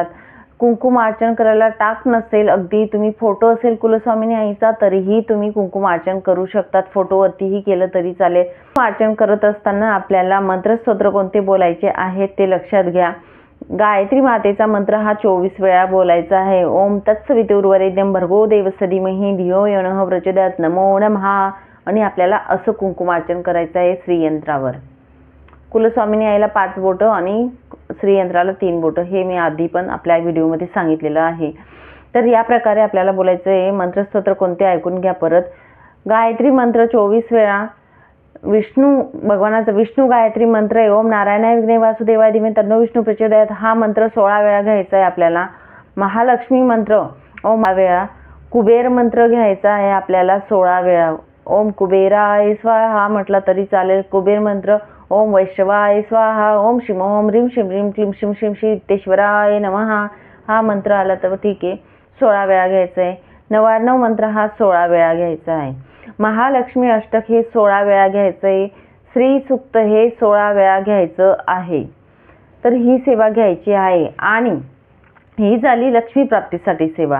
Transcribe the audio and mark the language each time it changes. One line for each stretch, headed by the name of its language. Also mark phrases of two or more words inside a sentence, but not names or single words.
Marathi: कुंकुमार्चन करायला टाक नसेल, अगदी तुम्ही फोटो असेल कुलस्वामिनी आईचा तरीही तुम्ही कुंकुमार्चन करू शकतात। फोटोवरतीही केलं तरी चालेल। कुंकुमार्चन करत असताना आपल्याला मंत्रस्तोत्र कोणते बोलायचे आहेत ते लक्षात घ्या। गायत्री मातेचा मंत्र हा 24 वेळा बोलायचा आहे।
Sanskrit: ओम तत्सवितुर्वरेण्यं भर्गो देवस्य धीमहि धियो यो नः प्रचोदयात् नमो नमः।
Marathi: आणि आपल्याला असं कुंकुमार्चन करायचं आहे श्रीयंत्रावर। कुलस्वामिनी आईला 5 बोटं आणि श्रीयंत्राला 3 बोटं, हे मी आधी पण आपल्या व्हिडिओमध्ये सांगितलेलं आहे। तर या प्रकारे आपल्याला बोलायचं आहे। मंत्रस्तोत्र कोणते ऐकून घ्या परत। गायत्री मंत्र 24 वेळा, विष्णू भगवानाचा विष्णू गायत्री मंत्र आहे
Sanskrit: ओम नारायणाय विघ्ने वासुदेवाय धीमहि तन्नो विष्णू प्रचोदयात,
Marathi: हा मंत्र 16 वेळा घ्यायचा आहे आपल्याला। महालक्ष्मी मंत्र ओम 16 वेळा। कुबेर मंत्र घ्यायचा आहे आपल्याला 16 वेळा।
Sanskrit: ओम कुबेराय स्वाहा
Marathi: म्हटलं तरी चालेल। कुबेर मंत्र
Sanskrit: ओम वैश्वाय स्वाहा, ओम शिम ओम ह्रीं श्रीं ह्रीं क्लीं शिं शिं सिद्धेश्वराय नमः,
Marathi: हा मंत्र आला तर ठीक आहे, 16 वेळा घ्यायचा आहे। 99 मंत्र हा 16 वेळा घ्यायचा आहे। महालक्ष्मी अष्टक हे 16 वेळा घ्यायचं आहे। श्री सूक्त हे 16 वेळा घ्यायचं आहे। तर ही सेवा घ्यायची आहे। आणि ही झाली लक्ष्मी प्राप्तीसाठी सेवा।